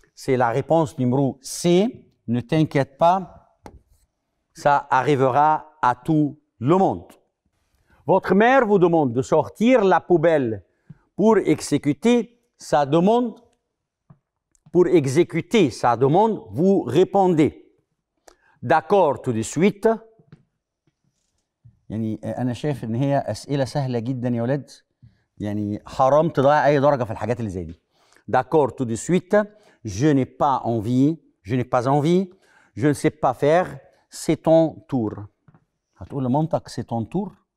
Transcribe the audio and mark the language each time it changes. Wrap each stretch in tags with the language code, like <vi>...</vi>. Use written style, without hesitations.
<fr>C'est la réponse numéro C. Ne t'inquiète pas, ça arrivera à tout le monde. Votre mère vous demande de sortir la poubelle pour exécuter sa demande. Pour exécuter sa demande, vous répondez d'accord tout de suite.</fr> <ar>يعني أنا شايف إن هي أسئلة سهلة جدا يا ولاد. يعني حرام تضيع أي درجة في الحاجات اللي زي دي.</ar> <fr>D'accord tout de suite. Je n'ai pas envie. Je n'ai pas envie. je ne sais pas faire, c'est ton tour.</fr> <ar>هتقول لمامتك</ar> <fr>c'est ton tour.</fr>